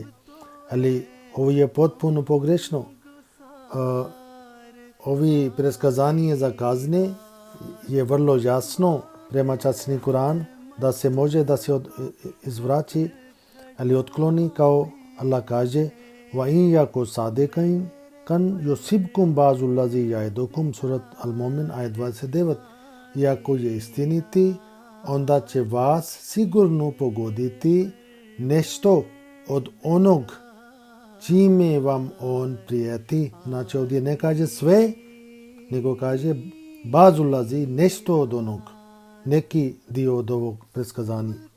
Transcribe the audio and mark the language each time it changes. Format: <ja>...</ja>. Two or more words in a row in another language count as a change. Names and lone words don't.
<bs>Ali ovo je potpuno pogrešno. Ovi predskazanje za kazne je vrlo jasno prema časni Kur'an da se može da se izvraći, ali otkloni, kao Allah kaže:</bs> <ar>وإن يك صادقين كان يصبكم بعض الذي يعدكم، سورة المؤمن آية 29.</ar> <bs>I ako je istiniti, onda će vas sigurno pogoditi nešto od onog čime vam on prijeti. Znači ovdje ne kaže sve, nego kaže</bs> <ar>بعض الذي,</ar> <bs>nešto od onog, neki dio od ovog predskazanja.</bs>